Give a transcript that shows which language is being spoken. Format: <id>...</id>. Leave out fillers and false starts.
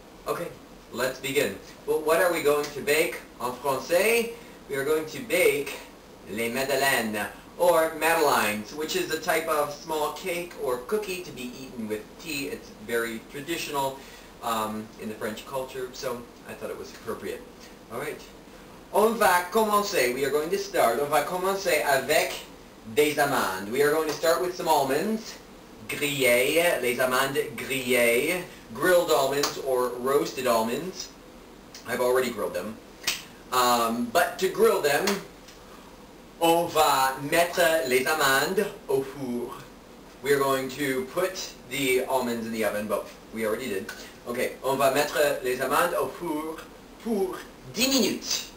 <en>Okay, let's begin. Well, what are we going to bake?</en> <fr>En français,</fr> <en>we are going to bake les madeleines, or Madelines, which is a type of small cake or cookie to be eaten with tea. It's very traditional in the French culture, so I thought it was appropriate. All right.</en> <fr>On va commencer.</fr> <en>We are going to start.</en> <fr>On va commencer avec des amandes.</fr> <en>We are going to start with some almonds,</en> <fr>grillées, les amandes grillées,</fr> <en>grilled almonds or roasted almonds. I've already grilled them. But to grill them,</en> <fr>on va mettre les amandes au four.</fr> <en>We are going to put the almonds in the oven, but we already did.</en> <fr>Okay, on va mettre les amandes au four pour 10 minutes.</fr>